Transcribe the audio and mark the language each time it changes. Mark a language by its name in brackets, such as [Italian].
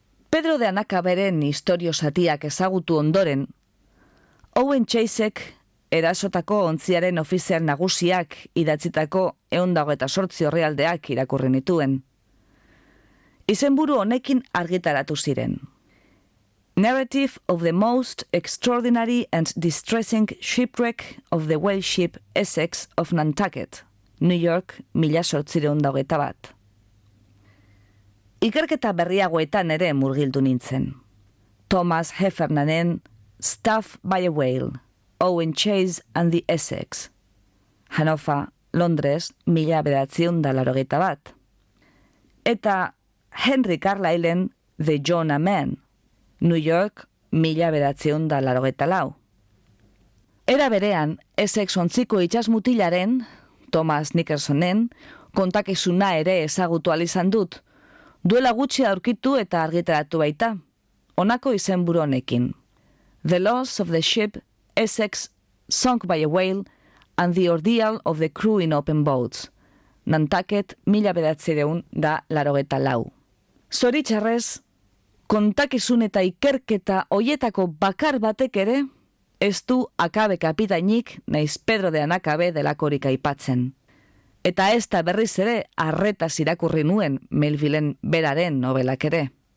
[Basque] Pedro de Anacaberen istorio zatiak ezagutu ondoren, Owen Chasek erasotako ontziaren ofizial nagusiak idatzitako 128 orrialdeak irakurri nituen. Izenburu honekin argitaratu ziren. [English] Narrative of the most extraordinary and distressing shipwreck of the whale ship Essex of Nantucket, New York, 1821. [Basque] Ikerketa berriagoetan ere murgildu nintzen. [English] Thomas Heffernanen Stuff by a Whale, Owen Chase and the Essex, Hannover, Londres, 1981. Eta Henry Carlylen The Jonah Man, New York, 1984. [Basque] Era berean, Essex ontziko itsasmutilaren, Thomas Nickersonen, kontakizuna ere ezagutu izan dut. Duela gutxi aurkitu eta argitaratu baita. Honako izenburu honekin. [English] The Loss of the Ship Essex Sunk by a Whale and the Ordeal of the Crew in Open Boats. Nantucket 1984. [Basque] Zoritxarrez, kontakizun eta ikerketa hoietako bakar batek ere, ez du Akabe kapitainik naiz Pedro de Anakabe delakorik aipatzen. Eta ez da berriz ere arretaz irakurri nuen Melvillen beraren nobelak ere.